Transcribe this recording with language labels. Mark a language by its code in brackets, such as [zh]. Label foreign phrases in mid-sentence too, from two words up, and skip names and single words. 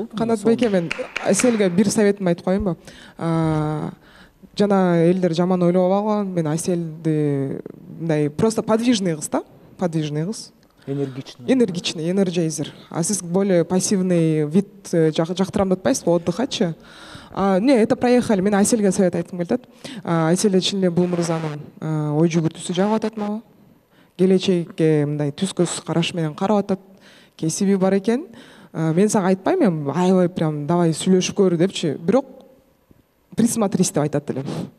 [ky] Канат байке, мен Аселге бир советимди айтып коеюнбу? Жана элдер жаман ойлоп алган, мен Аселди мындай [ru] просто подвижный [ky] кыз да, подвижный кыз. [ru] Энергичный, энерджайзер. [ky] А сиз [ru] более пассивный вид [ky] жактырам деп атпайсызбы, отдыхачы? [ru] Не, это проехали. [ky] Мен Аселге совет айткым келет. Аселе чын эле бул мырзанын ой жүгүртүүсү жагып атат мага. Келечекке мындай түз көз караш менен карап атат. Кесиби бар экен. Мен сага айтпайм, мен аябай [ru] прям давай [ky] сүйлөшүп көр депчи. Бирок присмотрись деп айтат элем.